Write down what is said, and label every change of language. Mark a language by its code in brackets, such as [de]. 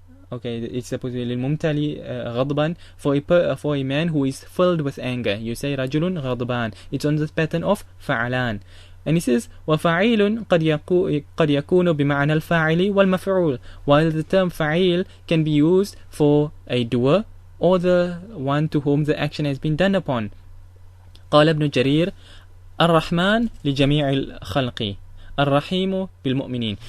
[en] Okay, it's supposed to be [ar] للممتلئ غضبا, [en] for a man who is filled with anger. You say [ar] رجل غضبان. [en] It's on the pattern of فعلان. And he says [ar] وفعيل قد يكون بمعنى الفاعل والمفعول. [en] While the term فعيل can be used for a doer or the one to whom the action has been done upon. [ar] قال ابن جرير الرحمن لجميع الخلق الرحيم بالمؤمنين.